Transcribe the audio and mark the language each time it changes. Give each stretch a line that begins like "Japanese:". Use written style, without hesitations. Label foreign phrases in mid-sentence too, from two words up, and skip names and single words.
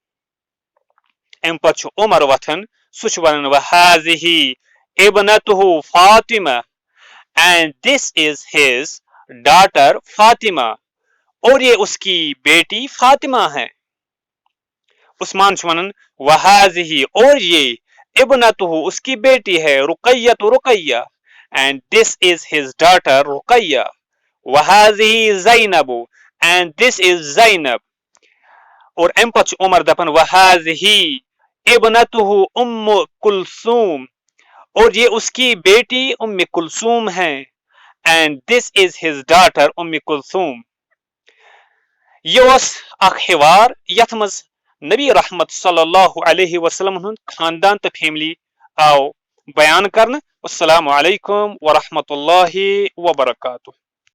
Kashmiri: امپت عمر وتھن سہ ونان وَهَذِهِ ابْنَتُهُ فاطمہ
English: and this is his daughter فاطمہ
Urdu: اور یہ اس کی بیٹی فاطمہ ہے عثمان ونان وَهَذِهِ اور یہ ابنتہ اس کی بیٹی ہے رقیہ
English: and this is his daughter رقیہ
Urdu: وَهَذِهِ زینب
English: and this is زینب
Urdu: اور
Kashmiri: امپت عمر دپان
Arabic: وَهَذِهِ ابنتہ ام کلثوم
Urdu: اور یہ اس کی بیٹی ام کلثوم ہے
English: and this is his daughter ام کلثوم
Kashmiri: یہ اخ حوار یتھ مز نبی رحمت
Arabic: صلی اللہ علیہ وسلم
Kashmiri: ہند خاندان تو فیملی
Urdu: آو بیان کرنے
Arabic: السلام علیکم ورحمۃ اللہ وبرکاتہ